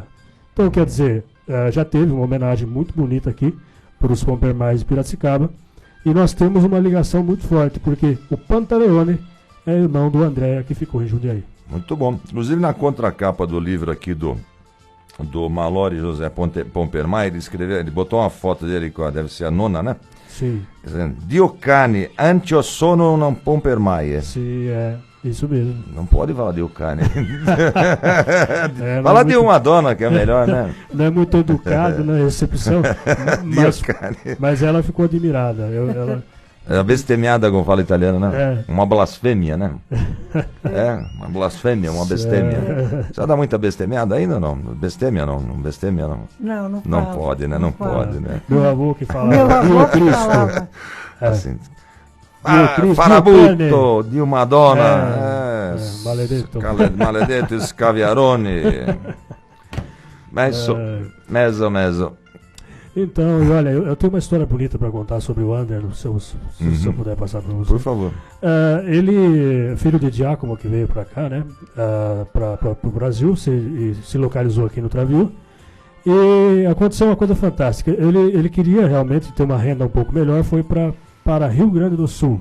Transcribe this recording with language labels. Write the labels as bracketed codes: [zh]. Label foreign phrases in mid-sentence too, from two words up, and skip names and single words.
[pt] Então, quer dizer, já teve uma homenagem muito bonita aqui para os Pompermais de Piracicaba, e nós temos uma ligação muito forte, porque o Pantaleone é irmão do Andréa, que ficou em Jundiaí. Muito bom. Inclusive na contracapa do livro aqui do Mallory José Pompermayer, ele botou uma foto dele, deve ser a nona, né? Sim. [it] Dio cane, anch'io sono un Pompermayer. [pt] Sim, isso mesmo. Não pode falar [it] Dio cane. [pt] Fala de uma dona, que é melhor, né? Não é muito educado na recepção, mas ela ficou admirada. É bestemmiada, como fala italiano, né? Uma blasfêmia, né? Uma blasfêmia, uma bestêmia. Você dá muita bestemmiada ainda ou não? Bestêmia não? Bestêmia não? Não pode, né? Não pode, né? Meu avô que falava. Meu avô que falava. Assim. [it] Farabutto di uma donna. Maledetto. Maledetto scaviaroni. Mezzo. [pt] Então, e olha, eu tenho uma história bonita para contar sobre o Ander, se eu puder passar para você. Por favor. Ele, filho de Giacomo, que veio para cá, né, para o Brasil, se localizou aqui no Travil. E aconteceu uma coisa fantástica. Ele queria realmente ter uma renda um pouco melhor, foi para Rio Grande do Sul.